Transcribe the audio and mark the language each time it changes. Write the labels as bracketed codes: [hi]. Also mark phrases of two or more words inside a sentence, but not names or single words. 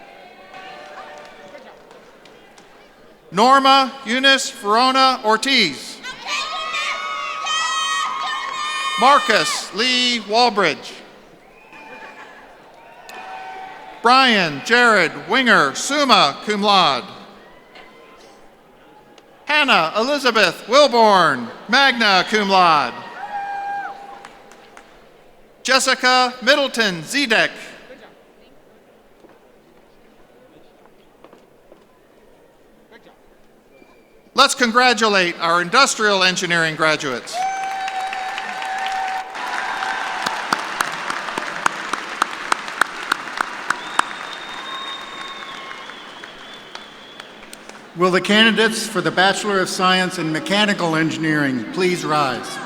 [en] Norma Eunice Verona Ortiz. Marcus Lee Walbridge. Brian Jared Winger, [la] summa cum laude. [en] Hannah Elizabeth Wilborn, [la] magna cum laude. [en] Jessica Middleton Zedek. Let's congratulate our industrial engineering graduates. Will the candidates for the Bachelor of Science in Mechanical Engineering please rise?